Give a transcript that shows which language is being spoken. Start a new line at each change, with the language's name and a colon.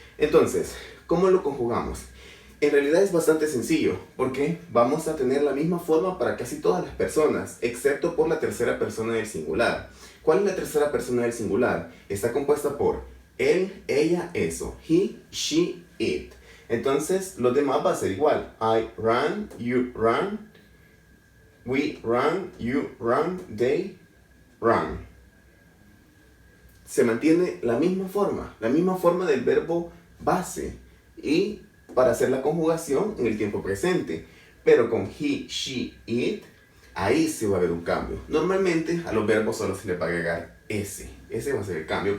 Spanish: Entonces, ¿cómo lo conjugamos? En realidad es bastante sencillo, porque vamos a tener la misma forma para casi todas las personas, excepto por la tercera persona del singular. ¿Cuál es la tercera persona del singular? Está compuesta por él, ella, eso,
English: he, she, it.
Spanish: Entonces, los demás va a ser igual.
English: I run, you run, we run, you run, they run.
Spanish: Se mantiene la misma forma del verbo base y para hacer la conjugación en el tiempo presente. Pero con
English: he, she, it
Spanish: ahí sí va a haber un cambio. Normalmente a los verbos solo se les va a agregar ese. Ese va a ser el cambio.